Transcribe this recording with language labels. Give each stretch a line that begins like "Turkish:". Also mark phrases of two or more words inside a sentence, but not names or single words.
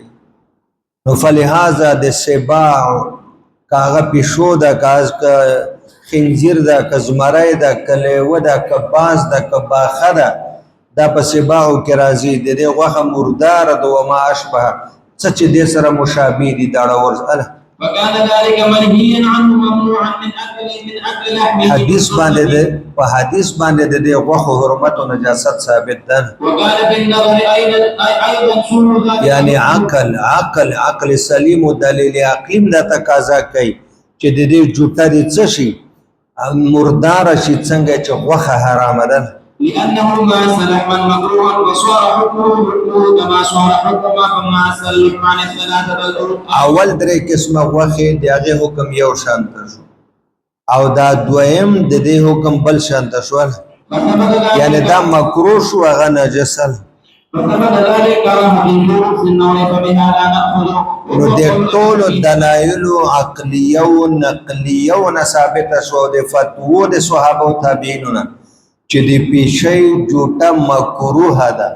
Pashto: نو فلهذا د سباع که هغه پیشو ده، که خنزیر ده، که زمری ده، که لیوه ده، که باز ده، که باخه ده، دا په سباعو کې راځي. د دې غوښه مرداره ده
Arabic: وما اشبه،
Pashto: څه چې دې سره مشابه دي داړور.
Arabic: وكان ذلك منهيا عنه ممنوعا من اكل لحمه.
Pashto: حدیث باندې ده، په حدیث باندې د دې غوښو حرمت او نجاست ثابت ده.
Arabic: وقال في النظر ايضا سوء ذلك،
Pashto: یعنی عقل سلیم او دلیل عقلیم دا تقاضا کوي چې د دې جوټه دي څه شي مرداره شي څنګه چې غوښه حرامه ده.
Arabic: لأنه ماس لحما مكروها وصار حكمه كما صار حكم ما ماس اللحمان الثلاثة الأخرى.
Pashto: اول درې قسمه غوښې د هغې حکم یو شان ته شو او دا دویم د دې حکم بل شان ته شو، یعنی دا مکروه شو هغه نجسه. نو د ټولو دلایلو عقلیه او نقلیه او ثابته شو د فتوو د صحابه او تابعینو نه چې د پیشۍ جوټه مکروه ده.